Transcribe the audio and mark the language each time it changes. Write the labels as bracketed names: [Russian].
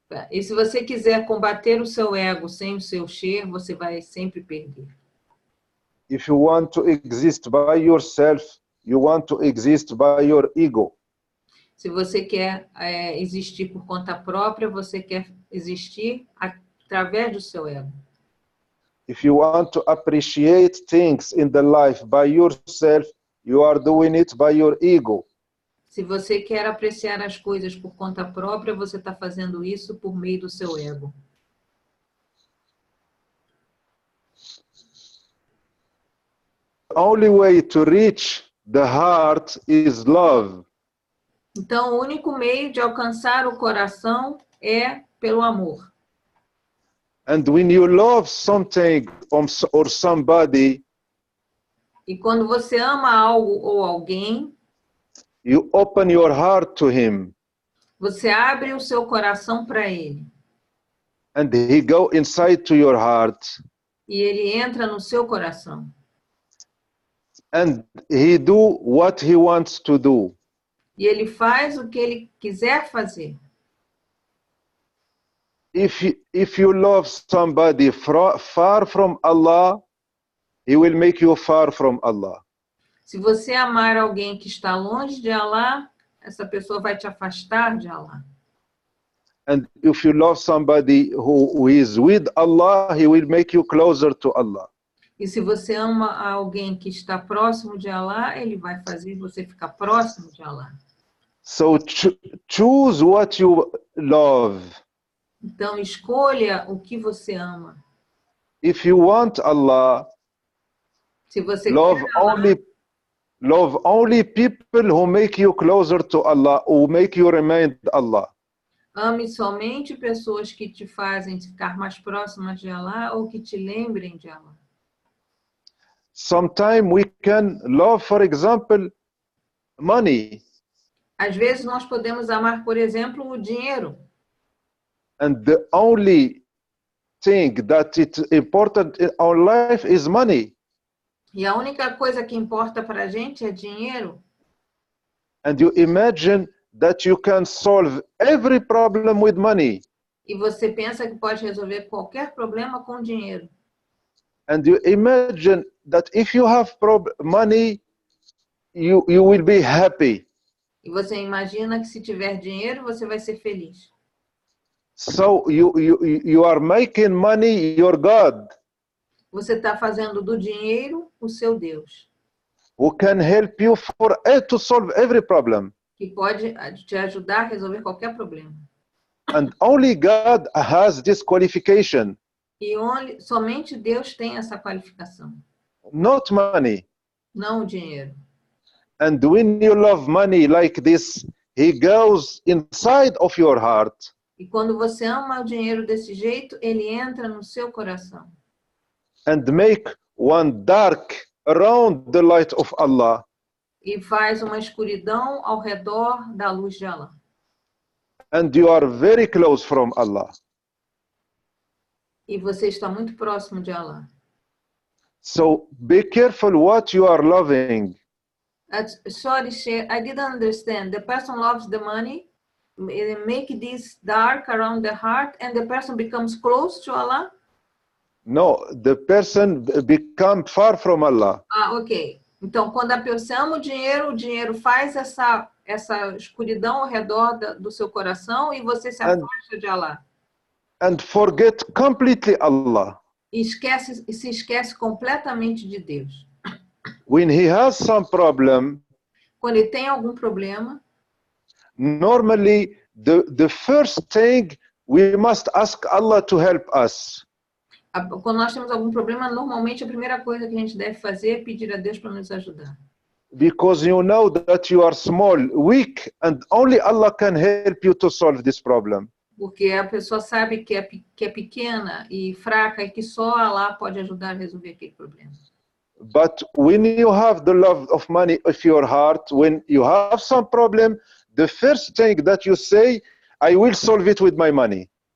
[Portuguese] E se você quiser combater o seu ego sem o seu sheikh, você vai sempre perder. [English] If you want to exist by yourself, you want to exist by your ego. [Portuguese] Se você quer existir por conta própria, você quer existir através do seu ego. [English] If you want to appreciate things in the life by yourself, you are doing it by your ego. [Portuguese] Se você quer apreciar as coisas por conta própria, você está fazendo isso por meio do seu ego. [English] The only way to reach the heart is love. [Portuguese] Então, o único meio de alcançar o coração é pelo amor. [English] And when you love something or somebody, [Portuguese] e quando você ama algo ou alguém, [English] you open your heart to him. [Portuguese] Você abre o seu coração para ele. [English] And he go inside to your heart. [Portuguese] E ele entra no seu coração. [English] And he do what he wants to do. [Portuguese] E ele faz o que ele quiser fazer. [English] If you love somebody far from Allah, he will make you far from Allah. [Portuguese] Se você amar alguém que está longe de Allah, essa pessoa vai te afastar de Allah. [English] And if you love somebody who is with Allah, he will make you closer to Allah. [Portuguese] E se você ama alguém que está próximo de Allah, ele vai fazer você ficar próximo de Allah. [English] So choose what you love. [Portuguese] Então escolha o que você ama. [English] If you want Allah, [Portuguese] se você [English] love [Portuguese] quer Allah, [English] love only people who make you closer to Allah, who make you remind Allah. [Portuguese] Ame somente pessoas que te fazem ficar mais próximas de Allah ou que te lembrem de Allah. [English] Sometimes we can love, for example, money. [Portuguese] Às vezes nós podemos amar, por exemplo, o dinheiro. [English] And the only thing that is important in our life is money. [Portuguese] E a única coisa que importa para a gente é dinheiro. [English] And you imagine that you can solve every problem with money. [Portuguese] E você pensa que pode resolver qualquer problema com dinheiro. [English] And you imagine that if you have money, you will be happy. [Portuguese] E você imagina que se tiver dinheiro, você vai ser feliz. [English] So you are making money your God. [Portuguese] Você está fazendo do dinheiro o seu Deus. [English] Who can help you to solve every problem. [Portuguese] Que pode te ajudar a resolver qualquer problema. [English] And only God has this qualification. [Portuguese] E somente Deus tem essa qualificação. [English] Not money. [Portuguese] Não o dinheiro. [English] And when you love money like this, he goes inside of your heart. [Portuguese] E quando você ama o dinheiro desse jeito, ele entra no seu coração. [English] And make one dark around the light of Allah. [Portuguese] E faz uma escuridão ao redor da luz de Allah. [English] And you are very close from Allah. [Portuguese] E você está muito próximo de Allah. [English] So be careful what you are loving. Sorry, Sheikh, I didn't understand. The person loves the money, make this dark around the heart, and the person becomes close to Allah? No, the person become far from Allah. Ok. [Portuguese] Então, quando a pessoa ama o dinheiro faz essa escuridão ao redor do seu coração e você se afasta de Allah. [English] And forget completely Allah. [Portuguese] E se esquece completamente de Deus. [English] When he has some problem, [Portuguese] quando ele tem algum problema, [English] normally the first thing we must ask Allah to help us. [Portuguese] Quando nós temos algum problema, normalmente a primeira coisa que a gente deve fazer é pedir a Deus para nos ajudar. [English] Because you know that you are small, weak, and only Allah can help you to solve this problem. [Portuguese] Porque a pessoa sabe que é pequena e fraca e que só Allah pode ajudar a resolver aquele problema. [English] But when you have the love of money of your heart, when you have some problem, the first thing that you say, I will solve it with my money.